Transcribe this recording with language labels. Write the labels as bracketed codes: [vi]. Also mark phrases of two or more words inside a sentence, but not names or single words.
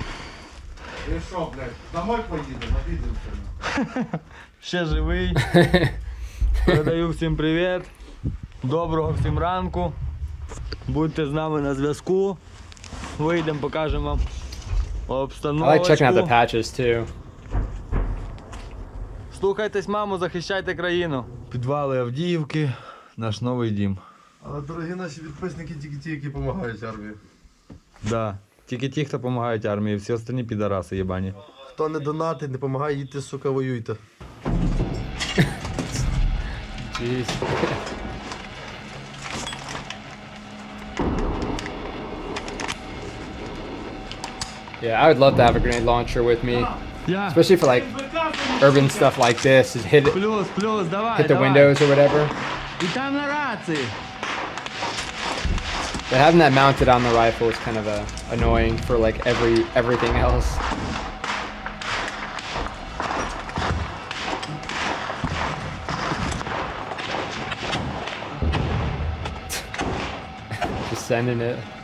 [uk] Ви що, блядь, домой поїдемо, обідемося. Ще живий. Передаю всім привіт. Доброго всім ранку. Будьте з нами на зв'язку. Вийдемо, покажемо вам [en] I [uk] обстановочку. [en] like checking out the patches too. [uk] Слухайтесь, маму, захищайте країну. Підвали Авдіївки, наш новий дім. Але дорогі наші підписники тільки ті, які допомагають армії. Да. Тільки ті, хто допомагають армії, всі остальні підараси єбані. Хто не донатить, не допомагає, їдьте, сука, воюйте. [en] Jeez. Yeah, I would love to have a grenade launcher with me, [uk] Я. [en] especially for like urban stuff like this. Is hit [uk] Плюс, давай, [en] the windows or whatever. [uk] І там на рації. [en] But having that mounted on the rifle is kind of annoying for like everything else. Just sending it.